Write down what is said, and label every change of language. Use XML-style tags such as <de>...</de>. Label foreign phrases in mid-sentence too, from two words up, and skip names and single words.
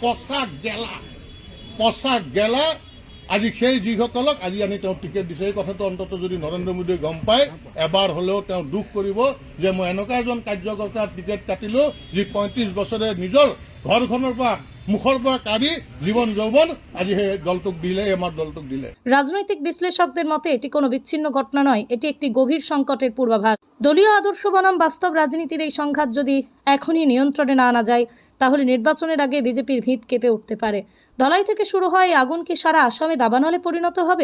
<as>পচা গেলা আজি সেই যিসকলক আজি আনি তেওঁ টিকেট দিছে, এই কথাটো অন্তত যদি নৰেন্দ্ৰ মোদীয়ে গম পায়, এবাৰ হলেও তেওঁ দুখ কৰিব যে মই এনেকুৱা এজন কাৰ্যকৰ্তাৰ টিকেট কাটিলো যি 35 বছৰে নিজৰ ঘৰখনৰ পৰা মুখৰ পৰা কাঢ়ি জীবন যৌবন আজি সেই দলটোক দিলে, আমাৰ দলটোক দিলে।</as> <bn>রাজনৈতিক বিশ্লেষকদের মতে এটি কোনো বিচ্ছিন্ন ঘটনা নয়, এটি একটি গভীর সংকটের পূর্বাভাস। দলীয় আদর্শ বনাম বাস্তব রাজনীতির এই সংঘাত যদি এখনই নিয়ন্ত্রণে না আনা যায়, তাহলে নির্বাচনের আগে বিজেপির ভিত কেঁপে উঠতে পারে। ধলাই থেকে শুরু হয় এই আগুন কি সারা আসামে দাবানলে পরিণত হবে?</bn>